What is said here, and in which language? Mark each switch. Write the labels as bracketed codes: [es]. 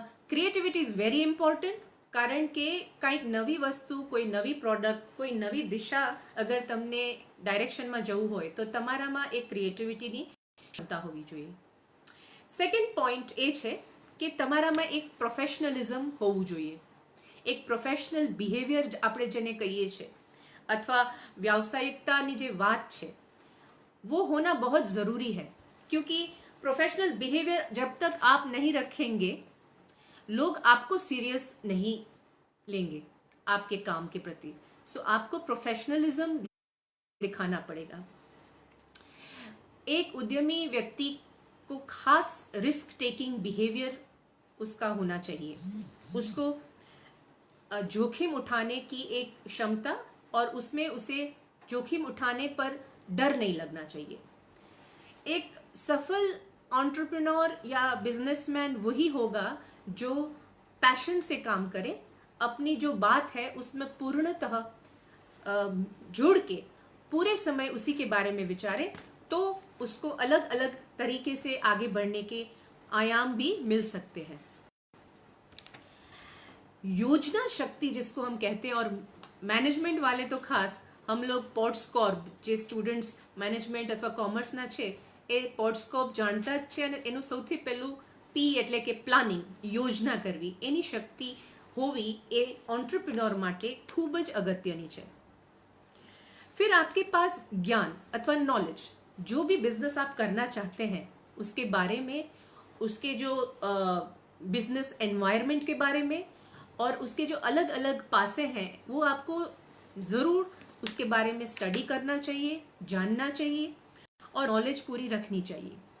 [en] creativity is very important, [gu] કારણ કે કંઈક નવી વસ્તુ, કોઈ નવી પ્રોડક્ટ, કોઈ નવી દિશા અગર તમને ડાયરેક્શનમાં જવું હોય તો તમારામાં એક ક્રિએટિવિટીની ક્ષમતા હોવી જોઈએ. સેકન્ડ પોઈન્ટ એ છે કે તમારામાં એક પ્રોફેશનલિઝમ હોવું જોઈએ. એક પ્રોફેશનલ બિહેવિયર આપણે જેને કહીએ છીએ અથવા व्यावसायिकताની જે વાત છે [hi] वो होना बहुत ज़रूरी है, क्योंकि प्रोफेशनल बिहेवियर जब तक आप नहीं रखेंगे लोग आपको सीरियस नहीं लेंगे आपके काम के प्रति. सो आपको प्रोफेशनलिज्म दिखाना पड़ेगा. एक उद्यमी व्यक्ति को खास रिस्क टेकिंग बिहेवियर उसका होना चाहिए. उसको जोखिम उठाने की एक क्षमता, और उसमें उसे जोखिम उठाने पर डर नहीं लगना चाहिए। एक सफल एंटरप्रेन्योर या बिजनेसमैन वही होगा जो पैशन से काम करे, अपनी जो बात है उसमें पूर्णतः जुड़ के पूरे समय उसी के बारे में विचारे, तो उसको अलग अलग तरीके से आगे बढ़ने के आयाम भी मिल सकते हैं। योजना शक्ति जिसको हम कहते हैं, और मैनेजमेंट वाले तो खास हम लोग [gu] પોડસ્કોર્પ જે સ્ટુડન્ટ્સ મેનેજમેન્ટ અથવા કોમર્સના છે એ પોડસ્કોર્પ જાણતા જ છે, અને એનું સૌથી પહેલું પી એટલે કે પ્લાનિંગ, યોજના કરવી, એની શક્તિ હોવી એ એન્ટરપ્રેન્યોર માટે ખૂબ જ અગત્યની છે। [hi] फिर आपके पास ज्ञान अथवा नॉलेज, जो भी बिजनेस आप करना चाहते हैं उसके बारे में, उसके जो बिजनेस एनवायरनमेंट के बारे में और उसके जो अलग अलग पासे हैं, वो आपको ज़रूर उसके बारे में स्टडी करना चाहिए, जानना चाहिए और नॉलेज पूरी रखनी चाहिए।